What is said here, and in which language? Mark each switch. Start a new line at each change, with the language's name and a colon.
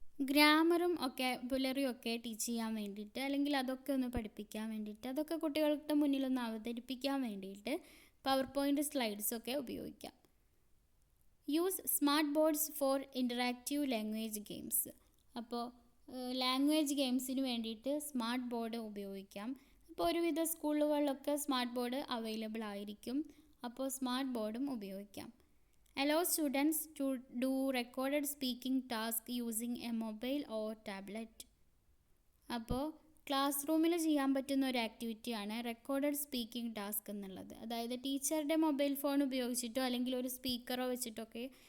Malayalam: ഗ്രാമറും വൊക്കാബുലറിയും ഒക്കെ ടീച്ച് ചെയ്യാൻ വേണ്ടിയിട്ട്, അല്ലെങ്കിൽ അതൊക്കെ ഒന്ന് പഠിപ്പിക്കാൻ വേണ്ടിയിട്ട്, അതൊക്കെ കുട്ടികളുടെ മുന്നിലൊന്ന് അവതരിപ്പിക്കാൻ വേണ്ടിയിട്ട് പവർ പോയിൻറ്റ് സ്ലൈഡ്സൊക്കെ ഉപയോഗിക്കാം.
English: Use smart boards for interactive language games.
Malayalam: അപ്പോൾ ലാംഗ്വേജ് ഗെയിംസിന് വേണ്ടിയിട്ട് സ്മാർട്ട് ബോർഡ് ഉപയോഗിക്കാം. അപ്പോൾ ഒരുവിധ സ്കൂളുകളിലൊക്കെ സ്മാർട്ട് ബോർഡ് അവൈലബിൾ ആയിരിക്കും. അപ്പോൾ സ്മാർട്ട് ബോർഡും ഉപയോഗിക്കാം.
English: Allow students to do recorded speaking task using a mobile or tablet.
Malayalam: അപ്പോൾ ക്ലാസ് റൂമിൽ ചെയ്യാൻ പറ്റുന്ന ഒരു ആക്ടിവിറ്റിയാണ് റെക്കോർഡഡ് സ്പീക്കിംഗ് ടാസ്ക് എന്നുള്ളത്. അതായത് ടീച്ചറുടെ മൊബൈൽ ഫോൺ ഉപയോഗിച്ചിട്ടോ അല്ലെങ്കിൽ ഒരു സ്പീക്കറോ വെച്ചിട്ടൊക്കെ